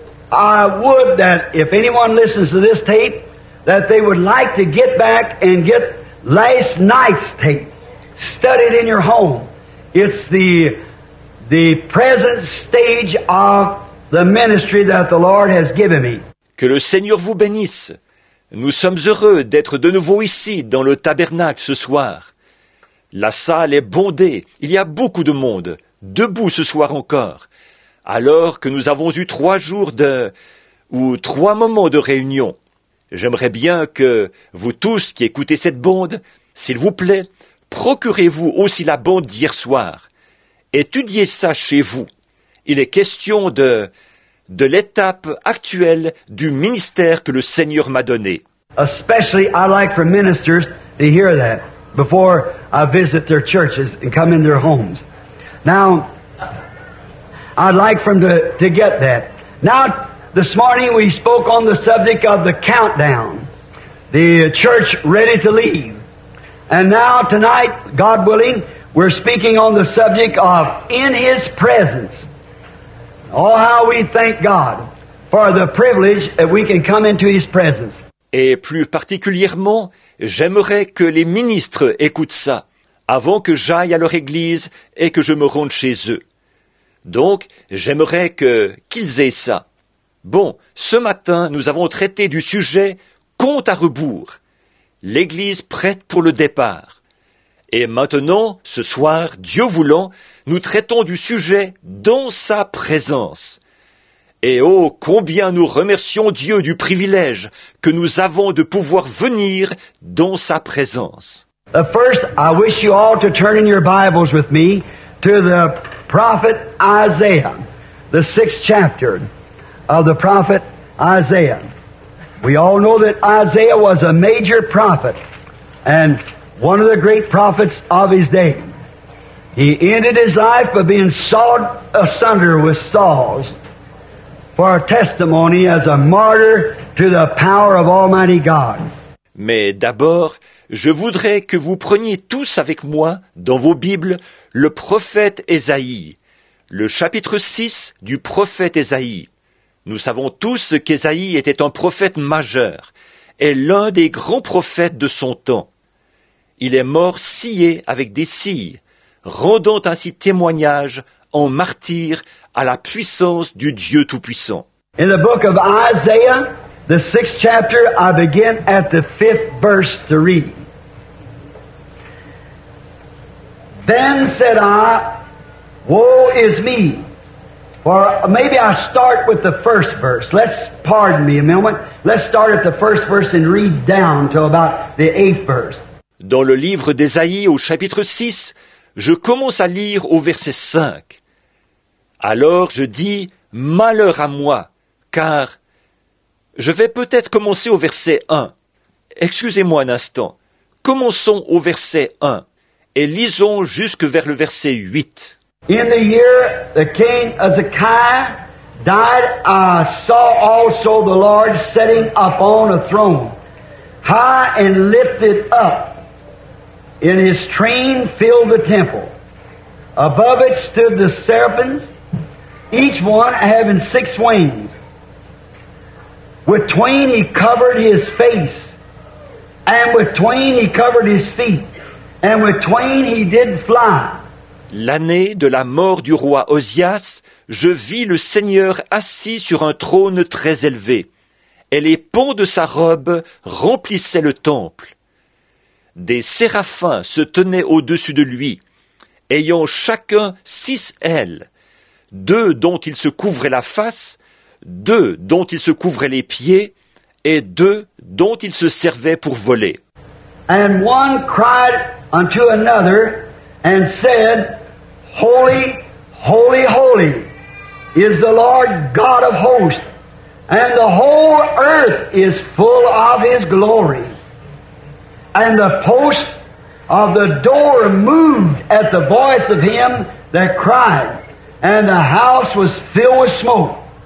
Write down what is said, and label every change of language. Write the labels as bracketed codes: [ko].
[en] I would that if anyone listens to this tape, that they would like to get back and get last night's tape. Study it in your home. It's the present stage of the ministry that the Lord has given me. [fr] Que le Seigneur vous bénisse. Nous sommes heureux d'être de nouveau ici, dans le tabernacle ce soir. La salle est bondée, il y a beaucoup de monde, debout ce soir encore, alors que nous avons eu 3 jours ou 3 moments de réunion. J'aimerais bien que vous tous qui écoutez cette bande, s'il vous plaît, procurez-vous aussi la bande d'hier soir. Étudiez ça chez vous. Il est question de l'étape actuelle du ministère que le Seigneur m'a donné. [en] Especially, I like for ministers to hear that before I visit their churches and come in their homes. Now, I'd like for them to get that. Now, this morning we spoke on the subject of the countdown, the church ready to leave. And now tonight, God willing, we're speaking on the subject of in His presence. Oh, how we thank God for the privilege that we can come into His presence. [fr] Et plus particulièrement, j'aimerais que les ministres écoutent ça, avant que j'aille à leur église et que je me rende chez eux. Donc, j'aimerais qu'ils aient ça. Bon, ce matin, nous avons traité du sujet compte à rebours. L'église prête pour le départ. Et maintenant, ce soir, Dieu voulant, nous traitons du sujet dans sa présence. Et oh, combien nous remercions Dieu du privilège que nous avons de pouvoir venir dans sa présence. [en] First, I wish you all to turn in your Bibles with me to the prophet Isaiah, the 6th chapter of the prophet Isaiah. We all know that Isaiah was a major prophet and one of the great prophets of his day. He ended his life by being sawed asunder with saws for a testimony as a martyr to the power of Almighty God. [fr] Mais d'abord, je voudrais que vous preniez tous avec moi, dans vos Bibles, le prophète Ésaïe, le chapitre 6 du prophète Ésaïe. Nous savons tous qu'Ésaïe était un prophète majeur et l'un des grands prophètes de son temps. Il est mort scié avec des scies, rendant ainsi témoignage en martyr à la puissance du Dieu Tout-Puissant. [en] In the book of Isaiah, the 6th chapter, I begin at the 5th verse to read. Then said I, woe is me. Or maybe I start with the first verse. Pardon me a moment. Let's start at the first verse and read down to about the 8th verse. [fr] Dans le livre d'Ésaïe au chapitre 6, je commence à lire au verset 5. Alors je dis, malheur à moi, car je vais peut-être commencer au verset 1. Excusez-moi un instant. Commençons au verset 1 et lisons jusque vers le verset 8. [en] In the year the king Hezekiah died, I saw also the Lord sitting upon a throne, high and lifted up, and his train filled the temple. Above it stood the seraphims, each one having 6 wings. With twain he covered his face, and with twain he covered his feet, and with twain he did fly. [fr] L'année de la mort du roi Osias, je vis le Seigneur assis sur un trône très élevé, et les pans de sa robe remplissaient le temple. Des séraphins se tenaient au-dessus de lui, ayant chacun 6 ailes, 2 dont il se couvrait la face, 2 dont il se couvrait les pieds, et 2 dont il se servait pour voler. [en] And one cried unto another and said, Holy, holy, holy is the Lord God of hosts, and the whole earth is full of His glory. And the post of the door moved at the voice of him that cried, and the house was filled with smoke.